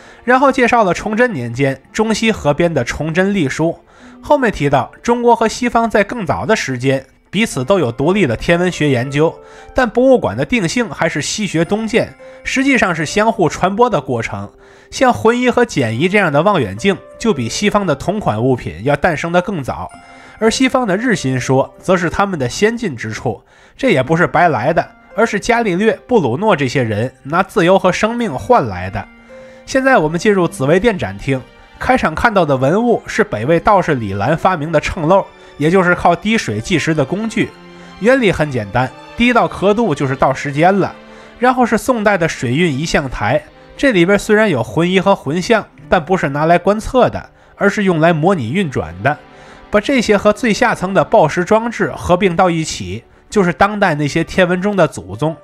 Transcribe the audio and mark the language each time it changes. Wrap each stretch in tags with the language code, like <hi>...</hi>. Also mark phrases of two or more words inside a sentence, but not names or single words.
<zh>然後介紹了崇禛年間中西合編的崇禛曆書，後面提到中國和西方在更早的時間彼此都有獨立的天文學研究，但博物馆的定性還是西學東漸，實際上是相互傳播的過程。像浑儀和簡儀這樣的望遠鏡就比西方的同款物品要誕生得更早，而西方的日心說則是他們的先进之處。這也不是白來的，而是伽利略、布鲁諾這些人拿自由和生命換来的。现在我们进入紫微殿展厅，開場看到的文物是北魏道士李蘭發明的秤漏，也就是靠滴水計時的工具。原理很簡單，滴到刻度就是到時間了。然後是宋代的水運儀象台，這裡邊雖然有浑儀和渾象，但不是拿來觀測的，而是用來模擬運轉的。把這些和最下層的報時裝置合併到一起，就是當代那些天文中的祖宗。</zh>